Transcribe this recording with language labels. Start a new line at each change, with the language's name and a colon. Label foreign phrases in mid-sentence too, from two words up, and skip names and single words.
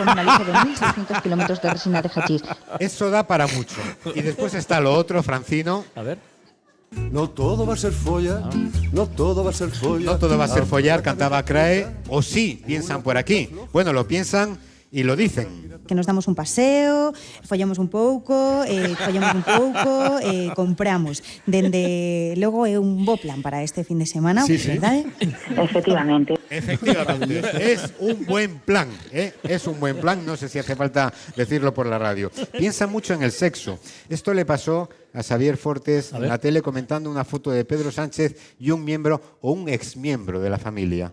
Spanish: Eso da para mucho. Y después está lo otro, Francino. A ver. No todo va a ser folla, no todo va a ser folla. No todo va a ser follar, cantaba Crae. O sí, piensan por aquí. Bueno, lo piensan y lo dicen. Que nos damos un paseo,
Galician: follamos un pouco, compramos. Dende logo é un bo plan para este fin de semana, ¿verdad?
Spanish: Efectivamente. Efectivamente, es un buen plan, es un buen plan, no sé si hace falta decirlo por la radio. Piensa mucho en el sexo. Esto le pasó a Xavier Fortes en la tele comentando una foto de Pedro Sánchez y un miembro o un exmiembro de la familia.